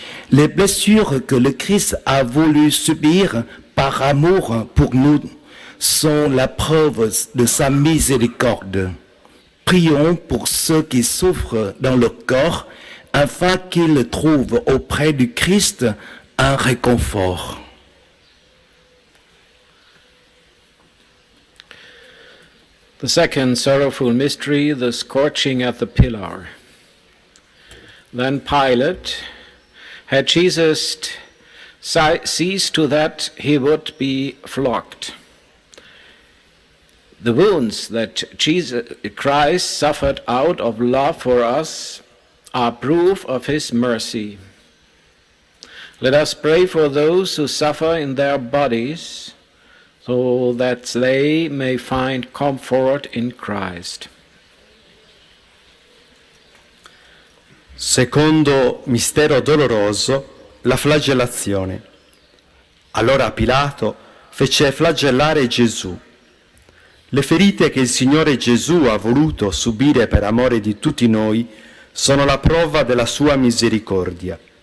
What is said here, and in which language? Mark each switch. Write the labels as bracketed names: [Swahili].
[French] Les blessures que le Christ a voulu subir par amour pour nous sont la preuve de sa miséricorde. Prions pour ceux qui souffrent dans le corps, afin qu'ils trouvent auprès du Christ un réconfort. [English] The second sorrowful mystery, the scorching at the pillar. Then Pilate had Jesus seized to that he would be flogged. The wounds that Christ suffered out of love for us are proof of his mercy. Let us pray for those who suffer in their bodies, so that they may find comfort in Christ. [Italian] Secondo mistero doloroso, la flagellazione. Allora Pilato fece flagellare Gesù. Le ferite che il Signore Gesù ha voluto subire per amore di tutti noi sono la prova della sua misericordia.